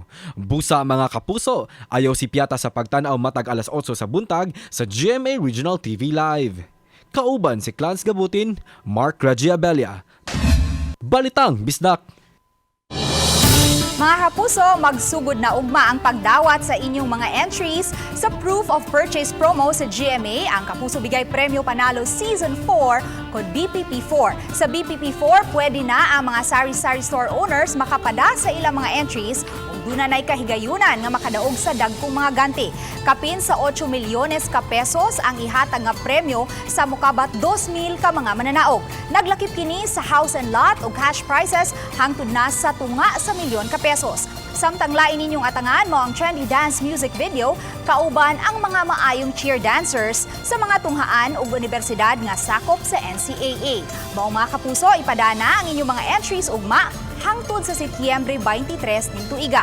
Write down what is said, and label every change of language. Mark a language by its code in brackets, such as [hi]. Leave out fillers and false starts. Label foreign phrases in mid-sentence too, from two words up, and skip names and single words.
[ceb] Busa mga kapuso, ayaw si Piata sa pagtan-aw matag alas 8 sa buntag sa GMA Regional TV Live. Kauban si Clans Gabutin, Mark Regiabelia. Balitang Bisdak. Mga kapuso, magsugod na ugma ang pagdawat sa inyong mga entries sa Proof of Purchase promo sa GMA, ang Kapuso Bigay Premyo Panalo Season 4 kod BPP4. Sa BPP4, pwede na ang mga sari-sari [en] store owners [ceb] makapada sa ilang mga entries ug dunay kahigayunan nga makadaog sa dagkong mga ganti. Kapin sa 8 milyones ka pesos ang ihatag nga premyo sa mokabat 2,000 ka mga mananaog. Naglakip kini sa [en] house and lot [ceb] ug [en] cash prizes [ceb] hangtod na sa tunga sa milyon ka pesos. Samtang lain ninyong atangan mo ang [en] trendy dance music video, [ceb] kauban ang mga maayong [en] cheer dancers [ceb] sa mga tunghaan ug universidad nga sakop sa NCAA. Mao mga kapuso, ipadana ang inyong mga entries ugma hangtod sa Setyembre 23 ning tuiga.